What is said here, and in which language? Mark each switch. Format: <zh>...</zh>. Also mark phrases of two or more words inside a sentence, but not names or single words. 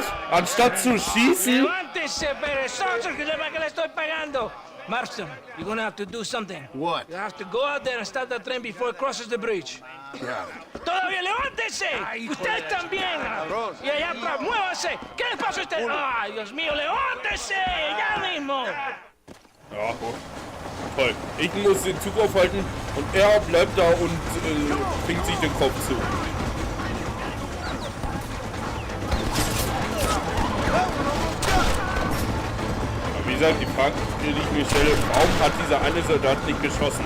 <de>Anstatt zu schießen?</de> <es>Levántese, perezoso, que le estoy pagando.</es> <en>Marston, you're gonna have to do something. What? You have to go out there and stop the train before it crosses the bridge. Yeah.</en> <es>¡Todavía levántese! ¡Usted también! Y allá atrás, muévase. ¿Qué le pasa a usted? ¡Ay, Dios mío, levántese! ¡Ya mismo!</es> <de>Ja, toll. Ich muss den Zug aufhalten und er bleibt da und fängt sich den Kopf zu. Wie gesagt, die Frage, die ich mir stelle, warum hat dieser eine Soldat nicht geschossen?</de>